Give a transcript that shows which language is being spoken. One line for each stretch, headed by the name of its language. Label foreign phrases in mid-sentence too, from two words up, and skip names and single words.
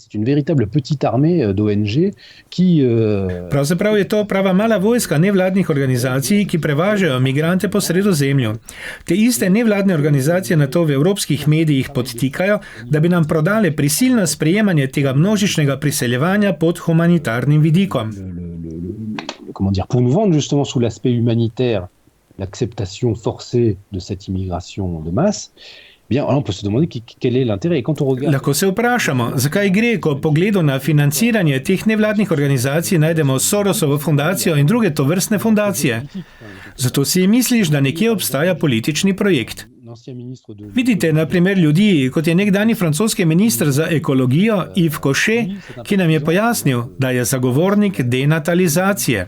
Slovenian: Pravzaprav je to prava mala vojska nevladnih organizacij, ki prevažajo migrante po Sredozemlju. Te iste nevladne organizacije nato v evropskih medijih podtikajo, da bi nam prodale prisilno sprejemanje tega množičnega priseljevanja pod humanitarnim vidikom.
French: Pour nous vendre justement sous l'aspect humanitaire l'acceptation forcée de cette immigration de masse, bien, on peut se demander quel est l'intérêt. Et quand on regarde...
Slovenian: Lahko se vprašamo, zakaj gre, ko pogledu na financiranje teh nevladnih organizacij najdemo Sorosovo fundacijo in druge tovrstne fundacije. Zato si misliš, da nekje obstaja politični projekt. Vidite, na primer, ljudi, kot je nekdanji francoski minister za ekologijo Yves Cochet, ki nam je pojasnil, da je zagovornik denatalizacije.